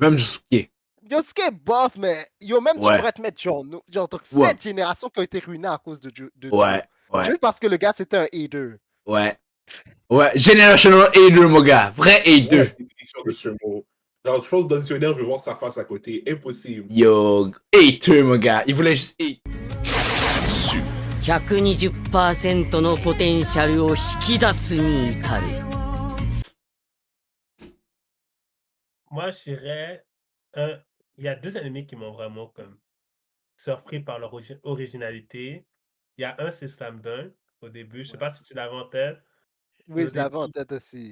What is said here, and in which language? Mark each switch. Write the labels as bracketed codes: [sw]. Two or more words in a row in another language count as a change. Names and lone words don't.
[fr] Josuke est bof, mais même tu pourrais te mettre genre donc cette génération qui a été ruinée à cause de Joe. Ouais. Juste parce que le gars c'était un hater. Ouais, [en] generational hater, [fr] mon gars. Vrai hater. La définition de ce mot. Genre, je pense que dans le dictionnaire, je vais voir sa face à côté. Impossible. Yo, hater, mon gars. Il voulait juste hate. [ja] 120% のポテンシャルを引き出すに至る。 [fr] Moi, je dirais, il y a deux animés qui m'ont vraiment comme surpris par leur originalité. Il y a un, c'est Slam Dunk au début. Je sais pas si tu l'avais en tête. Oui, je l'avais en tête aussi.